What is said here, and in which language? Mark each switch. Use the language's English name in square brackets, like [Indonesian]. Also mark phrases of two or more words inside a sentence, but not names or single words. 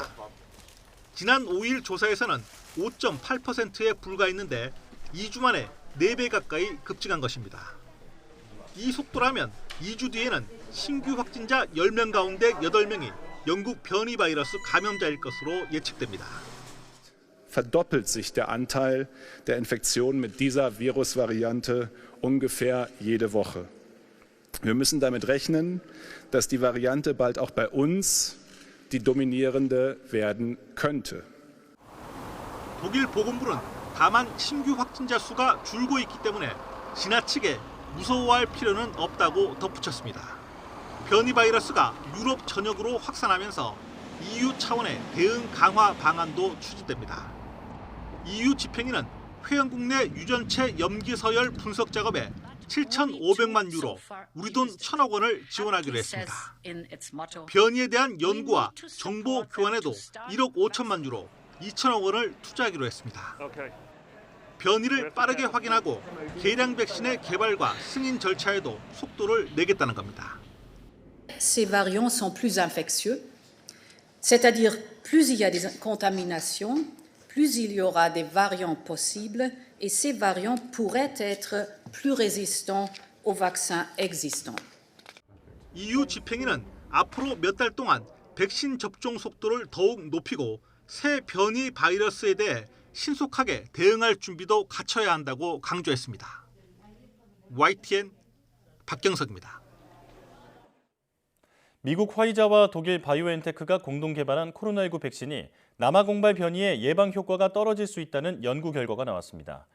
[Korean] 지난 5일 조사에서는 5.8%에 불과했는데 2주 만에 4배 가까이 급증한 것입니다. 이 속도라면 2주 뒤에는 신규 확진자 10명 가운데 8명이 영국 변이 바이러스 감염자일 것으로 예측됩니다. [German] Verdoppelt sich der Anteil der Infektionen mit dieser Virusvariante ungefähr jede Woche. Wir müssen damit rechnen, dass die Variante bald auch bei uns die dominierende werden könnte. [Korean] 독일 보건부는 다만 신규 확진자 수가 줄고 있기 때문에 지나치게 무서워할 필요는 없다고 덧붙였습니다. 변이 바이러스가 유럽 전역으로 확산하면서 EU 차원의 대응 강화 방안도 추진됩니다. EU 집행위는 회원국 내 유전체 염기 서열 분석 작업에 7,500만 유로, 우리 돈 1,000억 원을 지원하기로 했습니다. 변이에 대한 연구와 정보 교환에도 1억 5천만 유로, 2천억 원을 투자하기로 했습니다. 변이를 빠르게 확인하고 개량 백신의 개발과 승인 절차에도 속도를 내겠다는 겁니다. [French] Ces variants sont plus infectieux, c'est-à-dire plus il y a des contaminations, plus il y aura des variants possibles et ces variants pourraient être plus résistants aux vaccins existants. [Korean] EU 집행위는 앞으로 몇 달 동안 백신 접종 속도를 더욱 높이고 새 변이 바이러스에 대해 신속하게 대응할 준비도 갖춰야 한다고 강조했습니다. YTN 박경석입니다. 미국 화이자와 독일 바이오엔테크가 공동 개발한 코로나19 백신이 남아공발 변이의 예방 효과가 떨어질 수 있다는 연구 결과가 나왔습니다.